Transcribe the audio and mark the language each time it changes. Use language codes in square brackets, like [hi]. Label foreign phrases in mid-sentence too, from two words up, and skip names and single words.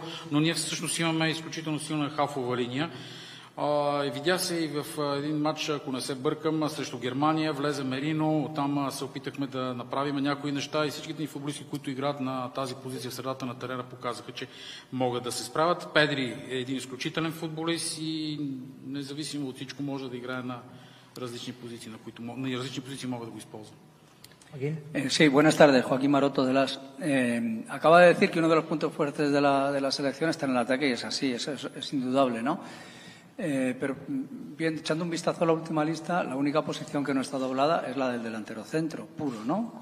[bg] Но ние всъщност имаме изключително силна халфова линия. Видя се и в един матч, ако не се бъркам, срещу Германия, влезе Мерино, оттам се опитахме да направим някои неща и всичките ни футболисти, които играят на тази позиция в средата на терена, показаха, че могат да се справят. Педри е един изключителен футболист и независимо от всичко може да играе на различни позиции, на различни позиции могат да го използват. [es] Sí, buenas tardes. Joaquín Maroto de las. Acaba de decir que uno de los puntos fuertes de la selección está en el ataque y es así, es indudable, ¿no? Pero bien, echando un vistazo a la última lista, la única posición que no está doblada es la del delantero centro, puro, ¿no?